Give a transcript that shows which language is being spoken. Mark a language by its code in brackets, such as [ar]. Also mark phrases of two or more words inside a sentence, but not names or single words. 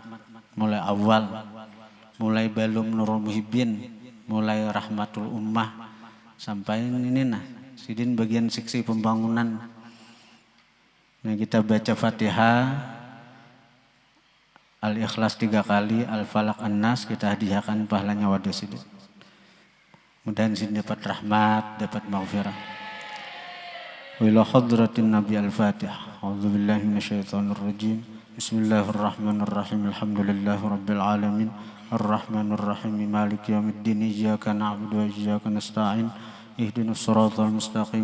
[id] Mulai awal, mulai belum Nurul Muhibbin, mulai Rahmatul Ummah, sampai ini nah, Sidin bagian seksi pembangunan. Nah, kita baca Fatihah, Al-Ikhlas 3 kali, Al-Falaq An-Nas, kita hadiahkan pahalanya wadah Sidin. Mudah-mudahan Sidin dapat rahmat, dapat maghfirah. [ar] وإلى حضرة النبي الفاتحة. أعوذ بالله من الشيطان الرجيم بسم الله الرحمن الرحيم. الحمد لله رب العالمين. الرحمن الرحيم مالك يوم الدين. إياك نعبد وإياك نستعين اهدنا الصراط المستقيم.